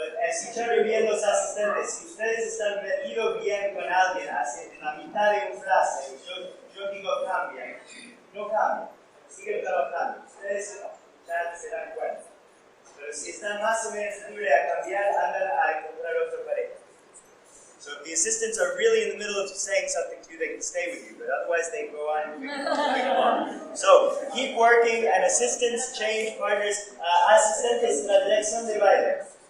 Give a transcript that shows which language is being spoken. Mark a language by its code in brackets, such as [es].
[es] escuchar bien los asistentes. Si ustedes están metidos bien con alguien en la mitad de una frase, yo digo cambia, no cambia, siguen trabajando. Ustedes ya se dan cuenta. Pero si están más o menos libres a cambiar, andan a encontrar otra pareja. [en] So if the assistants are really in the middle of saying something to you, they can stay with you, but otherwise they go on. So keep working, and assistants change partners. [es] Asistentes en la dirección de baile.